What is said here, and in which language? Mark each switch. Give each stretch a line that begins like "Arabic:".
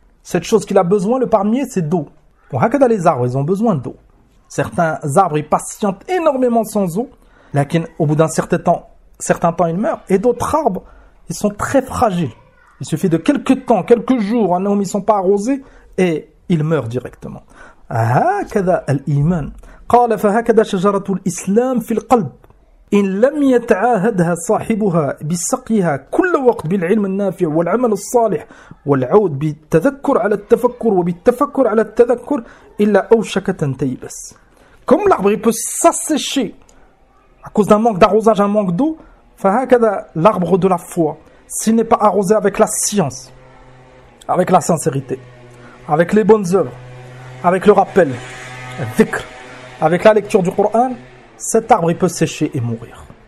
French: Cette chose qu'il a besoin, le palmier, c'est d'eau. Pour hakada, les arbres, ils ont besoin d'eau. Certains arbres, ils patientent énormément sans eau. Lakin, au bout d'un certain temps, ils meurent. Et d'autres arbres, ils sont très fragiles. Il suffit de quelques temps, quelques jours, un homme, ils ne sont pas arrosés et ils meurent directement.
Arabic: Hakada al-iman. قال فهكذا شجرة الإسلام في القلب إن لم يتعاهدها صاحبها بسقيها كل وقت بالعلم النافع والعمل الصالح والعود بالتذكر على التفكر وبالتفكر على التذكر إلا أوشكة تيبس.
French: Comme l'arbre peut s'assécher à cause d'un manque d'arrosage, un manque d'eau, فهكذا l'arbre de la foi, s'il n'est pas arrosé avec la science, avec la sincérité, avec les bonnes œuvres, avec le rappel, dhikr, avec la lecture du Coran, cet arbre il peut sécher et mourir.